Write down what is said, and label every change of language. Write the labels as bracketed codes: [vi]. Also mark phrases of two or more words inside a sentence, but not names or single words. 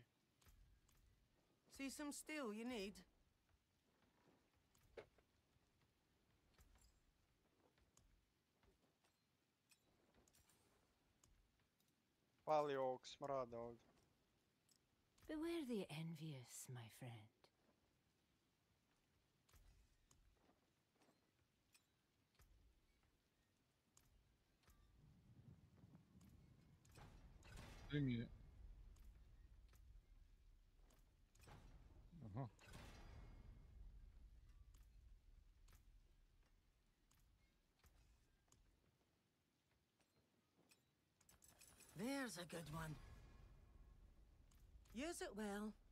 [en] See some steel you need? [hr] Pali ovog smrada ovdje. [en] Beware the envious, my friend. [hr] Gdje mi je? Aha. [en] There's a good one. Use it well.